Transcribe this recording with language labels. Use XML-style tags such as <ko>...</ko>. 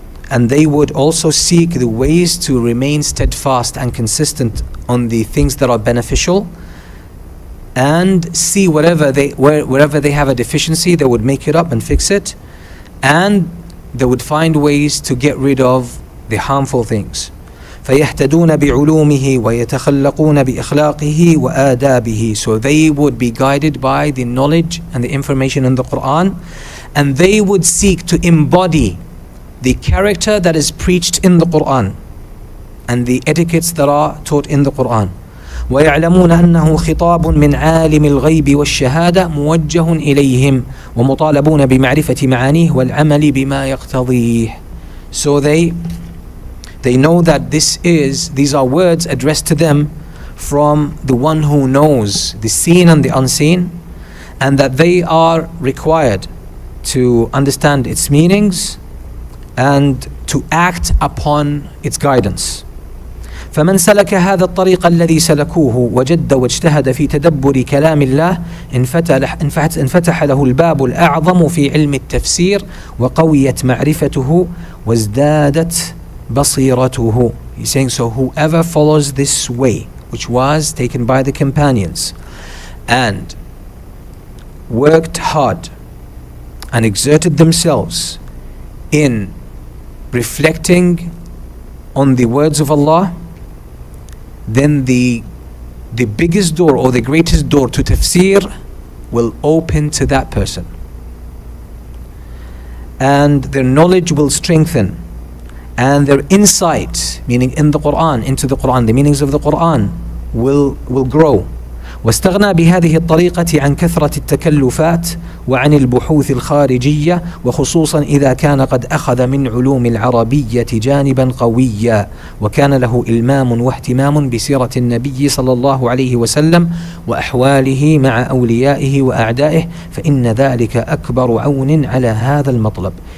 <en>And they would also seek the ways to remain steadfast and consistent on the things that are beneficial, and see wherever they have a deficiency, they would make it up and fix it, and they would find ways to get rid of the harmful things.</en> <ar>فيهتدون بعلومه ويتخلقون بإخلاقه وآدابه.</ar> <en>So they would be guided by the knowledge and the information in the Quran, and they would seek to embody the character that is preached in the Quran and the etiquettes that are taught in the Quran.</en> <ar>ويعلمون أنه خطاب من عالم الغيب والشهادة موجه إليهم ومطالبون بمعرفة معانيه والعمل بما يقتضيه.</ar> <en>So they know that these are words addressed to them from the one who knows the seen and the unseen, and that they are required to understand its meanings and to act upon its guidance.</en> <ar>فمن سلك هذا الطريق الذي سلكوه وجد واجتهد في تدبر كلام الله انفتح له الباب الأعظم في علم التفسير وقويت معرفته وازدادت بصيرته.</ar> <en>He's saying, so whoever follows this way, which was taken by the companions, and worked hard and exerted themselves in reflecting on the words of Allah, then the biggest door or the greatest door to tafsir will open to that person, and their knowledge will strengthen, and their insight, meaning in the Quran, into the Quran, the meanings of the Quran will grow.</en> <ar>واستغنى بهذه الطريقة عن كثرة التكلفات وعن البحوث الخارجية، وخصوصا إذا كان قد أخذ من علوم العربية جانبا قويا، وكان له إلمام واهتمام بسيرة النبي صلى الله عليه وسلم وأحواله مع أوليائه وأعدائه، فإن ذلك أكبر عون على هذا المطلب.</ar>